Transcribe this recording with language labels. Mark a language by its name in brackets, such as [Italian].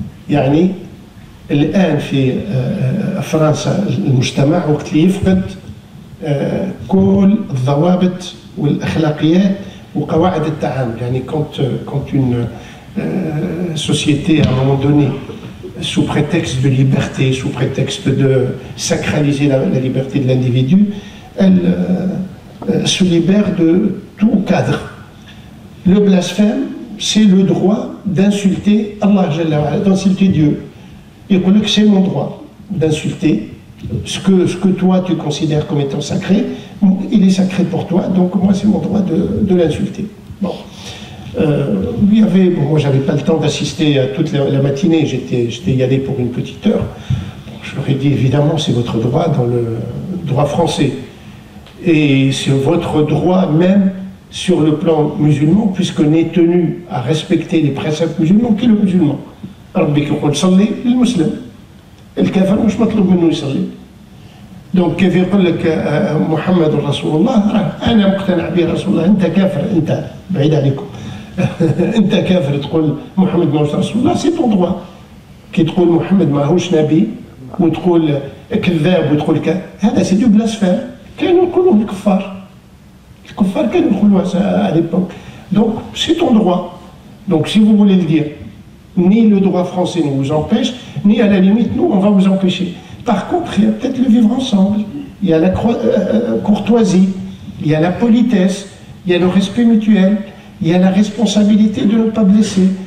[Arabic] يعني الآن في فرنسا المجتمع وقت اللي يفقد كل الضوابط والأخلاقيات وقواعد التعامل. [French] يعني quand une société à un moment donné, sous prétexte de liberté, sous prétexte de sacraliser la liberté de l'individu, elle se libère de tout cadre. Le blasphème, c'est le droit d'insulter Allah, d'insulter Dieu. Il dit que c'est mon droit d'insulter ce que toi tu considères comme étant sacré, il est sacré pour toi, donc moi c'est mon droit de l'insulter. Bon. Il y avait, bon, moi j'avais pas le temps d'assister à toute la matinée, j'étais y allé pour une petite heure. Bon, je leur ai dit évidemment c'est votre droit dans le droit français. Et c'est votre droit même sur le plan musulman, puisqu'on est tenu à respecter les préceptes musulmans, qui est le musulman. [Arabic] ربك يقول صلي للمسلم الكافر مش مطلوب منه يصلي. دونك كيف يقول لك محمد رسول الله، انا مقتنع به رسول الله، انت كافر، انت بعيد عليكم انت كافر تقول محمد ماهوش رسول الله، [French] سي طون دروا. [Arabic] كي تقول محمد ماهوش نبي وتقول كذاب وتقول هذا [French] سي دو بلاسفيم. [Arabic] كانوا يقولوا الكفار كانوا يقولوا [French] à l'époque. Donc c'est ton droit. Donc si vous voulez le dire, ni le droit français ne vous empêche, ni à la limite, nous, on va vous empêcher. Par contre, il y a peut-être le vivre ensemble, il y a la courtoisie, il y a la politesse, il y a le respect mutuel, il y a la responsabilité de ne pas blesser.